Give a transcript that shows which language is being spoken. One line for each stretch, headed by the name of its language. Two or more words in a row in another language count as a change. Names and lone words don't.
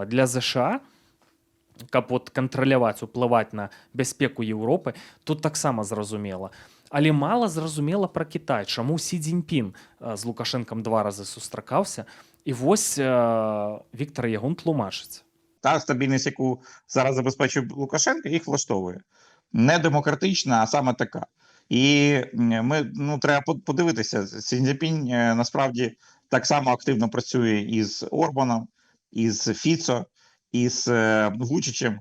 Belarusian: Для ЗША, каб вот кантраляваць, уплываць на бяспеку Еўропы, тут таксама зразумела. Але мала зразумела пра Кітай, чаму Сі Цзіньпін з Лукашэнкам 2 разы сустракаўся, і вось Віктар Ягун тлумачыць.
Ukrainian: Та стабільність, яку зараз забезпечує Лукашенко, їх влаштовує. Не демократична, а саме така. І ми, треба подивитися, Сі Цзіньпінь насправді так само активно працює із Орбаном, із Фіцо, із Вучичем.